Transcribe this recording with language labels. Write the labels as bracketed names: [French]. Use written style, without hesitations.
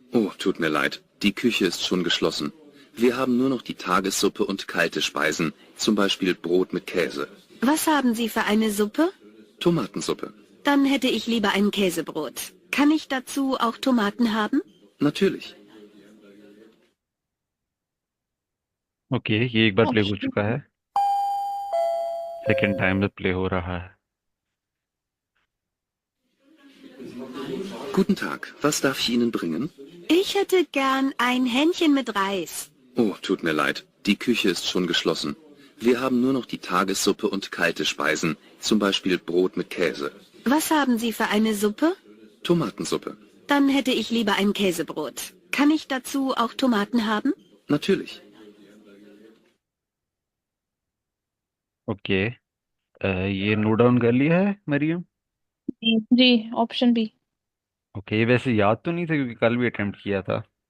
[German] Oh, tut mir leid, die Küche ist schon geschlossen. Wir haben nur noch die Tagessuppe und kalte Speisen, zum Beispiel Brot mit Käse. Was haben Sie für eine Suppe? Tomatensuppe. Dann hätte ich lieber ein Käsebrot. Kann ich dazu auch Tomaten haben? Natürlich. [Hindi] Okay, ये एक बार play हो चुका है, second time में play हो रहा है। [German] Guten Tag, was darf ich Ihnen bringen? Ich hätte gern ein Hähnchen mit Reis. Oh, tut mir leid, die Küche ist schon geschlossen. Wir haben nur noch die Tagessuppe und kalte Speisen, zum Beispiel Brot mit Käse. Was haben Sie für eine Suppe? Tomatensuppe. Dann hätte ich lieber ein Käsebrot. Kann ich dazu auch Tomaten haben? Natürlich. [Hindi] Okay, ये note down कर लिया है मरियम? जी, option B. Okay, ये वैसे याद तो नहीं था क्योंकि कल भी अटेम्प्ट किया था।